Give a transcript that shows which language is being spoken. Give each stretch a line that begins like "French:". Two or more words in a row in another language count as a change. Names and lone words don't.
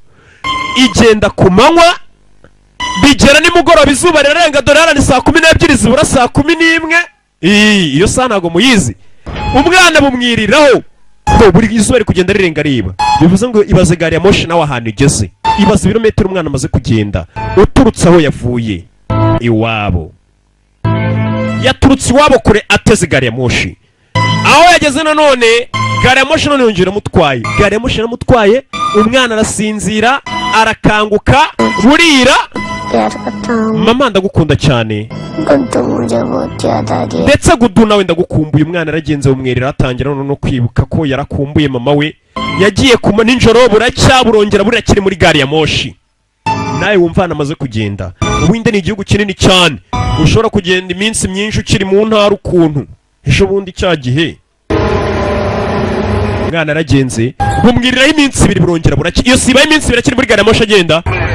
Kinyarwanda: igenda ku manywa bigera nimugoroba izuba rirarenga dore harani saa 12 zibura saa 11 iyo saa ntago muyizi umwana bumwiriraho buri izuba ari kugenda rirenga riba bivuze ngo ibaze gari ya moshi nawe ahantu igeze ibaze ibirometero umwana amaze kugenda uturutse aho yavuye iwabo yaturutse iwabo kure ateze gari ya moshi aho yageze nanone gari ya moshi none yongera mutwaye gari ya moshi yaramutwaye umwana arasinzira arakanguka burira
Hindi: प्यार करता हूँ
Kinyarwanda: mama ndagukunda cyane
Hindi: गुड्डू मुझे बहुत याद आ रही है
Kinyarwanda: ndetse gudu nawe ndagukumbuye umwana yaragenze umwerera atangira no kwibuka ko yarakumbuye mama we yagiye kuma ninjoro buracya burongera burakiri muri gari ya moshi nawe wumvana amaze kugenda ubundi ni igihugu kinini cyane ushobora kugenda iminsi myinshi ukiri mu ntara ukuntu ejo bundi cya gihe umwana yaragenze bumwiriraho iminsi ibiri burongera buracya iyo sibaye iminsi ibiri akiri muri gari ya moshi agenda